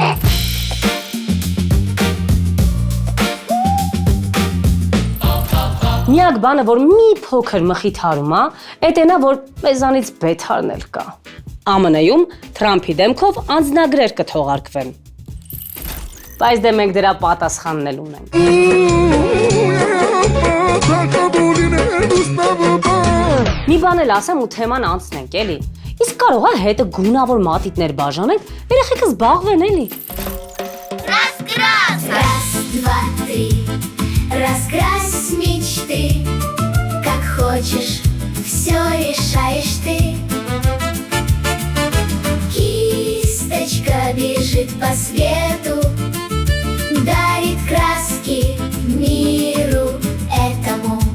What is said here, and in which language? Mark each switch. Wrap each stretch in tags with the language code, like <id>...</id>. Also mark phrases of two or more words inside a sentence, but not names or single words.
<hy>Միակ բանը, որ մի փոքր մխիթարում է, էտենա, որ մեզանից բեթարն էլ կա։ ԱՄՆ-ում Թրամփի դեմքով անձնագրեր կթողարկվեն։ Բայց դե մենք դրա պատասխանն էլ ունենք։ Մի բան էլ ասեմ ու թեման անցնենք, էլի։ Իսկ կարող է հետը գունավոր մատիտներ բաժանենք, երեխեքը զբաղվեն, էլի։</hy> <ru>Раскрас! Раз, два, три. Раскрась мечты. Как хочешь, все решаешь ты. Кисточка бежит по свету, дарит краски миру этому.</ru>